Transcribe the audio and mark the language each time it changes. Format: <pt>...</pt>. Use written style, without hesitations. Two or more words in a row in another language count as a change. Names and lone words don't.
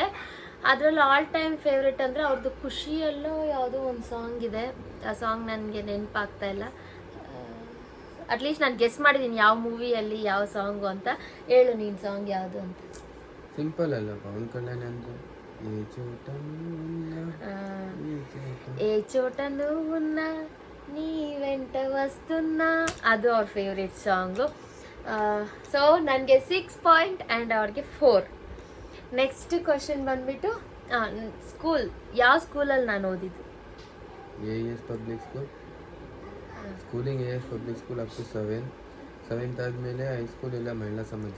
<kn>ಅದರಲ್ಲಿ</kn> <en>all time favourite</en> <kn>ಅಂದರೆ ಅವ್ರದ್ದು ಖುಷಿಯಲ್ಲೋ ಯಾವುದೋ ಒಂದು ಸಾಂಗ್ ಇದೆ. ಆ ಸಾಂಗ್ ನನಗೆ ನೆನಪಾಗ್ತಾ ಇಲ್ಲ. ಅಟ್ಲೀಸ್ಟ್ ನಾನು ಗೆಸ್ ಮಾಡಿದ್ದೀನಿ ಯಾವ ಮೂವಿಯಲ್ಲಿ ಯಾವ ಸಾಂಗು ಅಂತ. ಹೇಳು ನೀನು ಸಾಂಗ್ ಯಾವುದು ಅಂತ. ಸಿಂಪಲ್ ಅಲ್ಲ ಪವನ್ ಕಲ್ಯಾಣ್ ಅಂದರೆ</kn> <te>ఏ చోట నువ్వున్నా నీ వెంట వస్తున్నా,</te> <kn>ಅದು ಅವ್ರ ಫೇವ್ರೆಟ್ ಸಾಂಗು. ಸೊ ನನಗೆ 6</kn> <en>point and</en> <kn>ಅವ್ರಿಗೆ 4.</kn> <en>next question</en> <kn>ಬಂದ್ಬಿಟ್ಟು ಸ್ಕೂಲ್, ಯಾವ ಸ್ಕೂಲಲ್ಲಿ ನಾನು ಓದಿದ್ದು? AES ಪಬ್ಲಿಕ್ ಸ್ಕೂಲ್. ಸ್ಕೂಲಿಂಗ್ AES ಪಬ್ಲಿಕ್ ಸ್ಕೂಲ್</kn> <en>up to</en> <kn>7th ಆದಮೇಲೆ ಹೈಸ್ಕೂಲ್ ಎಲ್ಲ ಮಹಿಳಾ ಸಮಾಜ</kn>